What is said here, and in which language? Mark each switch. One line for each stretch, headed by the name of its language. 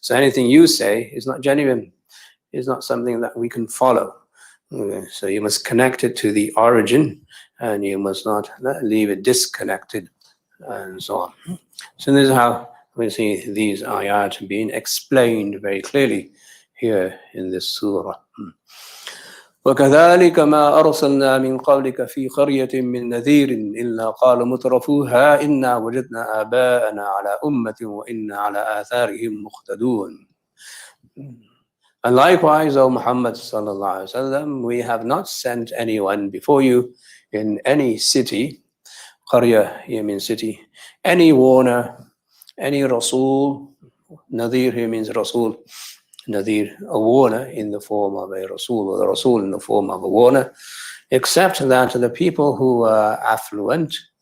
English: So anything you say is not genuine, is not something that we can follow. So you must connect it to the origin, and you must not leave it disconnected, and so on. So this is how we see these ayat being explained very clearly here in this surah.
Arabic: وكذلك ما أرسلنا من قبلك في قرية من نذير إلا قال مترفوها إنا وجدنا آباءنا على أمة وإنا على آثارهم مقتدون.
English: And likewise, O Muhammad sallallahu alaihi wasallam, we have not sent anyone before you in any city, Qarya, here means city, any warner, any Rasul, Nadir here means Rasul, Nadir, a warner in the form of a Rasul, or the Rasul in the form of a warner, except that the people who are affluent,